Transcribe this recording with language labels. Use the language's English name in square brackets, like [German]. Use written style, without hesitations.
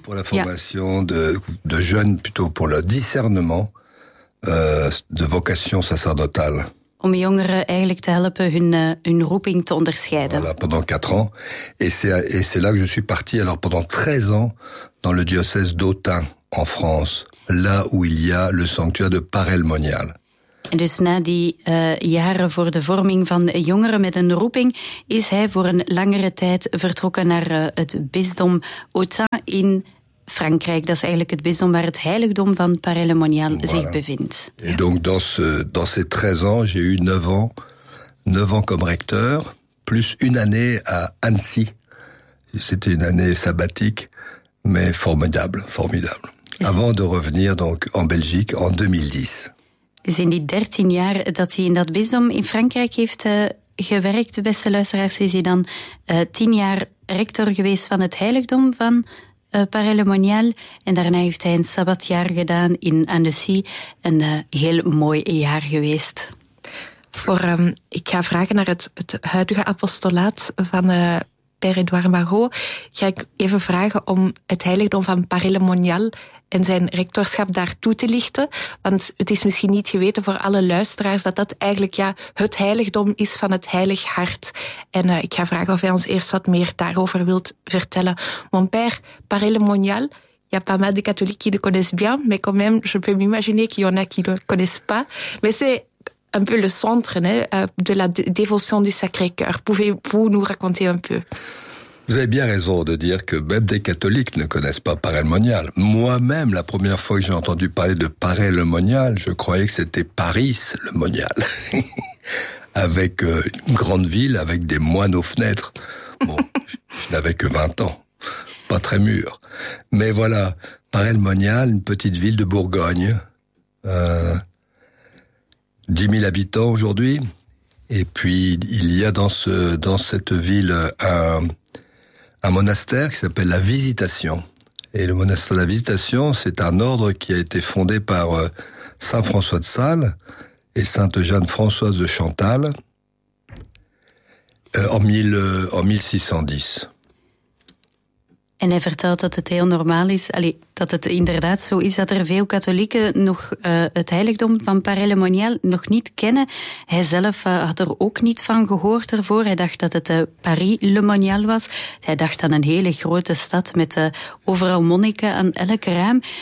[Dutch] Voor de [French] formation de jeunes, plutôt pour le discernement de vocation sacerdotale. [Dutch] Om jongeren eigenlijk te helpen hun roeping te onderscheiden. [French] Voilà, pendant 4 ans. Et c'est là que je suis parti, alors pendant 13 ans, dans le diocèse d'Autun, en France. Là où il y a le sanctuaire de Paray-le-Monial. [Dutch] En dus na die jaren voor de vorming van jongeren met een roeping, is hij voor een langere tijd vertrokken naar het bisdom Autun in Frankrijk, dat is eigenlijk het bisdom waar het heiligdom van Paray-le-Monial voilà zich bevindt. [French] Et donc dans ces 13 ans, j'ai eu 9 ans comme recteur, plus une année à Annecy. C'était une année sabbatique, mais formidable, formidable. Avant de revenir donc en Belgique en 2010. [Dutch] Zijn die 13 jaar dat hij in dat bisdom in Frankrijk heeft gewerkt, beste luisteraars, is hij dan 10 jaar rector geweest van het heiligdom van Paray-le-Monial. En daarna heeft hij een sabbatjaar gedaan in Annecy. Een heel mooi jaar geweest. Voor, ik ga vragen naar het huidige apostolaat van Père-Édouard Marot. Ga ik even vragen om het heiligdom van Paray-le-Monial en zijn rectorschap daar toe te lichten. Want het is misschien niet geweten voor alle luisteraars dat eigenlijk het heiligdom is van het Heilig Hart. En ik ga vragen of hij ons eerst wat meer daarover wilt vertellen. [French] Mon père, Paray-le-Monial, y a pas mal de catholiques qui le connaissent bien, mais quand même, je peux m'imaginer qu'il y en a qui le connaissent pas. Mais c'est un peu le centre, né, de la dévotion du Sacré-Cœur. Pouvez-vous nous raconter un peu? Vous avez bien raison de dire que même des catholiques ne connaissent pas Paray-le-Monial. Moi-même, la première fois que j'ai entendu parler de Paray-le-Monial, je croyais que c'était Paris-le-Monial. Avec une grande ville, avec des moines aux fenêtres. Bon, je n'avais que 20 ans. Pas très mûr. Mais voilà, Paray-le-Monial, une petite ville de Bourgogne. 10 000 habitants aujourd'hui. Et puis, il y a dans cette ville un monastère qui s'appelle la Visitation. Et le monastère de la Visitation, c'est un ordre qui a été fondé par Saint François de Sales et Sainte Jeanne Françoise de Chantal en 1610. [Dutch] En hij vertelt dat het heel normaal is, dat het inderdaad zo is dat er veel katholieken nog het heiligdom van Paray-le-Monial nog niet kennen. Hij zelf had er ook niet van gehoord ervoor. Hij dacht dat het Paray-le-Monial was. Hij dacht aan een hele grote stad met overal monniken aan elk raam.